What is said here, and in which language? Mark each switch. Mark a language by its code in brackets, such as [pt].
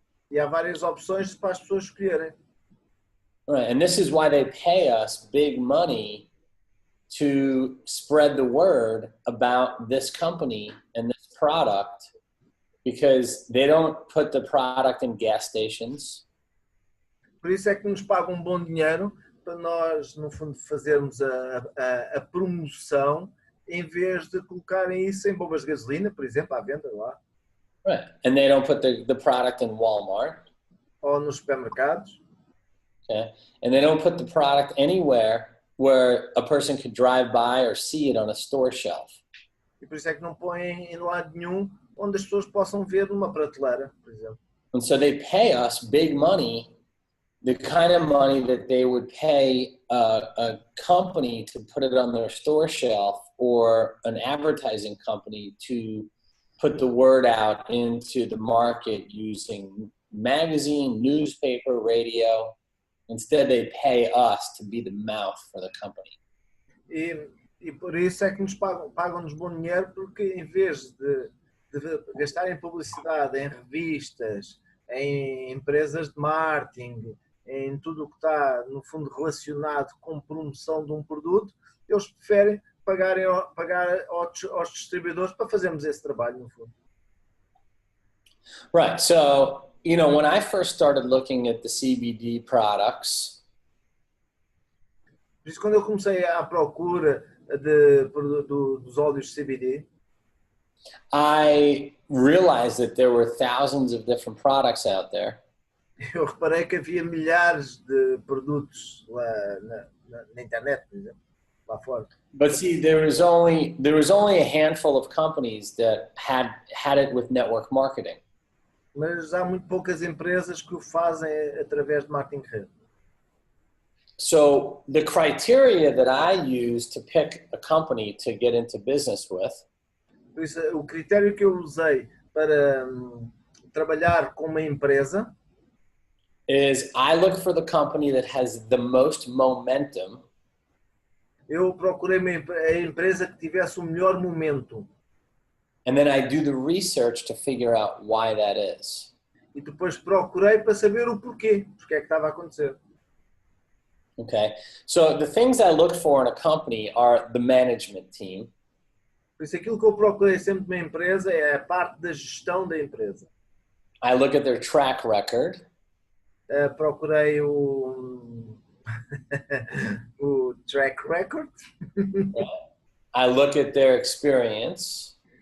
[pt] E há várias opções para as pessoas escolherem. [en] Right, and this is why they pay us big money to spread the word about this company and this product, because they don't put the product in gas stations. [pt] Por isso é que nos pagam um bom dinheiro para nós, no fundo, fazermos a promoção em vez de colocarem isso em bombas de gasolina, por exemplo, à venda lá. [en] Right, and they don't put the product in Walmart. [pt] Ou nos supermercados. [en] Okay, and they don't put the product anywhere where a person could drive by or see it on a store shelf. [pt] E por isso é que não põem em lado nenhum onde as pessoas possam ver numa prateleira, por exemplo. [en] And so they pay us big money, the kind of money that they would pay a company to put it on their store shelf, or an advertising company to put the word out into the market using magazine, newspaper, radio. Instead, they pay us to be the mouth for the company. [pt] E por isso é que nos pagam-nos bom dinheiro, porque em vez de gastar em publicidade, em revistas, em empresas de marketing, em tudo o que está, no fundo, relacionado com promoção de um produto, eles preferem pagar aos distribuidores para fazermos esse trabalho, no fundo. [en] Right. So, when I first started looking at the CBD products, [pt] por isso, quando eu comecei à procura dos óleos CBD, [en] I realized that there were thousands of different products out there. [pt] Eu reparei que havia milhares de produtos lá na internet, por exemplo, lá fora. [en] But see, there was only a handful of companies that had it with network marketing. [pt] Mas há muito poucas empresas que o fazem através de marketing de rede. [en] So the criteria that I use to pick a company to get into business with, [pt] por isso, o critério que eu usei para trabalhar com uma empresa [en] is I look for the company that has the most momentum. [pt] Eu procurei a empresa que tivesse o melhor momento. [en] And then I do the research to figure out why that is. [pt] E depois procurei para saber o porquê. Porque é que estava a acontecer. [en] Okay. So the things I look for in a company are the management team. [pt] Por isso aquilo que eu procurei sempre numa empresa é a parte da gestão da empresa. [en] I look at their track record. [pt] Procurei o o track record. [en] I look at their experience.